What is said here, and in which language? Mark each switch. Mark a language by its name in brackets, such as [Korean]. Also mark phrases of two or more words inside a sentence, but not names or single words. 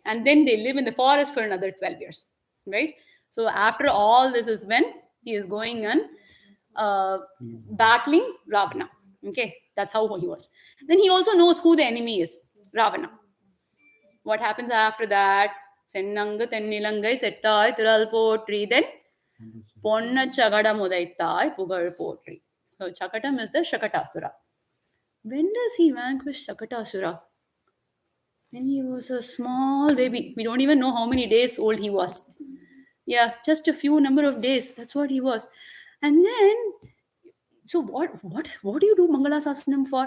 [English] And then they live in the forest for another 12 years, right? So after all this is when he is going and battling Ravana. Okay, that's how he was. Then he also knows who the enemy is, Ravana. What happens after that? [Tamil] சென்றங்கு தென்னிலங்கை செற்றாய் திறல் போற்றி, then பொன்ற சகடம் உதைத்தாய் புகழ் போற்றி. [English] So Chakatam is the Shakatasura. When does he vanquish Shakatasura? When he was a small baby. We don't even know how many days old he was. Yeah, just a few number of days. That's what he was. And then, so what do you do Mangala Sasanam for?